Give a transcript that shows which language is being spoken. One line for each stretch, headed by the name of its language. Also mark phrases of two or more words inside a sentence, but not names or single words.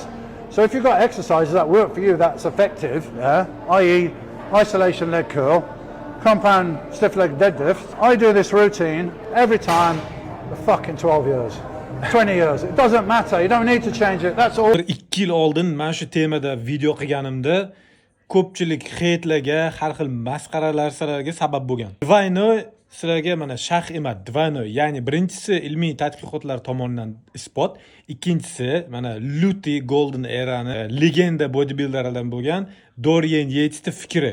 English: So if you've got exercises that work for you that's effective, i.e. isolation leg curl, compound stiff leg deadlift, I do this routine every time for fucking 12 years. 20 years. It doesn't matter. You don't need to change it. That's all.
Uzbek: 2 yil oldin mana shu temada video qilganimda ko'pchilik xeytlarga, har xil masxaralarga sabab bo'lgan. Dvaynoy sizlarga mana shax emas, dvaynoy, ya'ni birinchisi ilmiy tadqiqotlar tomonidan isbot, ikkinchisi mana Luty
English: Golden Era'ni
Uzbek: legenda bodybuilderlardan bo'lgan Dorian Yates'ning fikri.